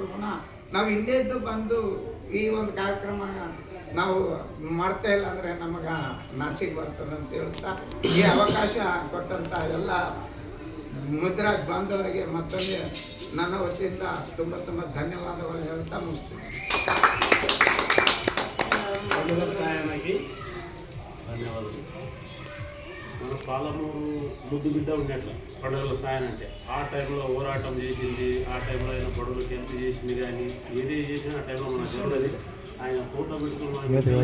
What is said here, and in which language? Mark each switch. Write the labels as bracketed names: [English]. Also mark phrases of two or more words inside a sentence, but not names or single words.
[Kannada] ನಾವು ಇಲ್ಲೇ ಇದ್ದು ಬಂದು ಈ ಒಂದು ಕಾರ್ಯಕ್ರಮ ನಾವು ಮಾಡ್ತಾ ಇಲ್ಲ ಅಂದರೆ ನಮಗೆ ನಾಚಿಕೆ ಬರ್ತದೆ ಅಂತ ಹೇಳ್ತಾ ಈ ಅವಕಾಶ ಕೊಟ್ಟಂಥ ಎಲ್ಲ ಮುದ್ರಾಜ್ ಬಾಂಧವರಿಗೆ ಮತ್ತೊಮ್ಮೆ ನನ್ನ ವತಿಯಿಂದ ತುಂಬ ತುಂಬ ಧನ್ಯವಾದಗಳು ಹೇಳ್ತಾ ಮುಗಿಸ್ತೀನಿ. [Telugu] ధన్యవాదాలు. మన పాలమూరు ముద్దు బిడ్డ ఉన్నట్లు పండుగల సాయం అంటే ఆ టైంలో పోరాటం చేసింది, ఆ టైంలో ఆయన బడులకు ఎంత చేసింది కానీ ఏది చేసినా ఆ టైంలో మనకు తెలియదు.